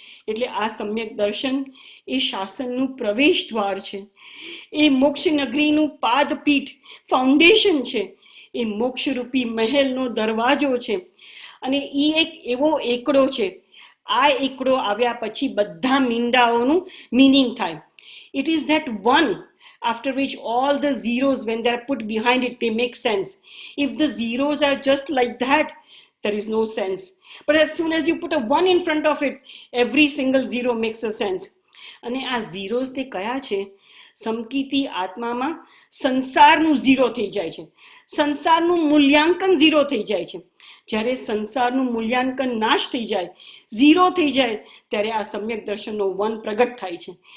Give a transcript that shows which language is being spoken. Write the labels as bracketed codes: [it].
[gu] એટલે આ સમ્યક દર્શન એ શાસનનું પ્રવેશ દ્વાર છે, એ મોક્ષ નગરીનું પાદપીઠ ફાઉન્ડેશન છે, એ મોક્ષરૂપી મહેલનો દરવાજો છે. અને એ એક એવો એકડો છે, આ એકડો આવ્યા પછી બધા મીંડાઓનું મિનિંગ થાય. [en] It is that one after which all the zeros, when they're put behind it, they make sense. If the zeros are just like that, there is no sense. But as soon as you put a one in front of it, every single zero makes a sense. [gu] અને આ zeros તે કયા છે? સમકીતી આત્મામાં સંસારનું zero થઈ જાય છે, સંસારનું મૂલ્યાંકન ઝીરો થઈ જાય છે. જ્યારે સંસારનું મૂલ્યાંકન નાશ થઈ જાય, ઝીરો થઈ જાય, ત્યારે આ સમ્યક દર્શનનો વન પ્રગટ થાય છે.